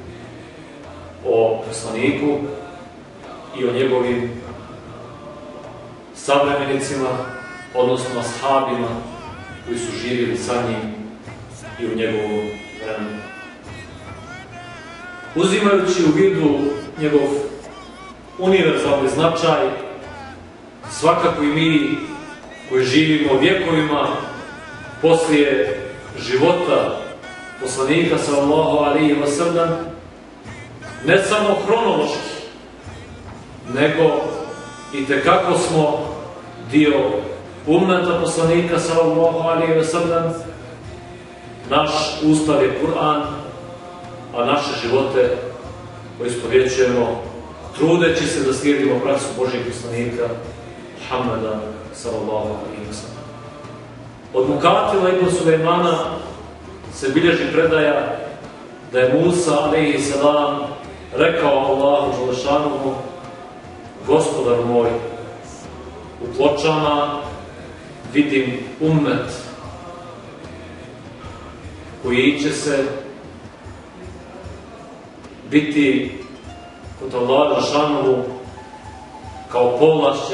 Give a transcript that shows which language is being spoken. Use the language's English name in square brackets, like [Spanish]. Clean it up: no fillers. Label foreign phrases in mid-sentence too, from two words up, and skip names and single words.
[Bosnian] o poslaniku i o njegovim savremenicima, odnosno ashabima koji su živjeli sa njim i u njegovom vremenu. Uzimajući u vidu njegov univerzalni značaj, svakako i mi koji živimo vjekovima poslije života poslanika [Arabic] صلى الله عليه وسلم, [Bosnian] ne samo hronološki, nego i tekako smo dio ummeta poslanika [Arabic] صلى الله عليه وسلم. [Bosnian] Naš ustav je Kur'an, a naše živote poistovjećujemo trudeći se da slijedimo praksu Božjeg poslanika Muhammeda [Arabic] صلى الله عليه وسلم. [Bosnian] Od Mukatila ibn Sulejmana se bilježi predaja da je Musa [Arabic] عليه السلام [Bosnian] rekao Allahu Đelešanuhu: Gospodar moj, u pločama vidim ummet koji će se biti kod Allaha Đelešanuhu kao povlašćen.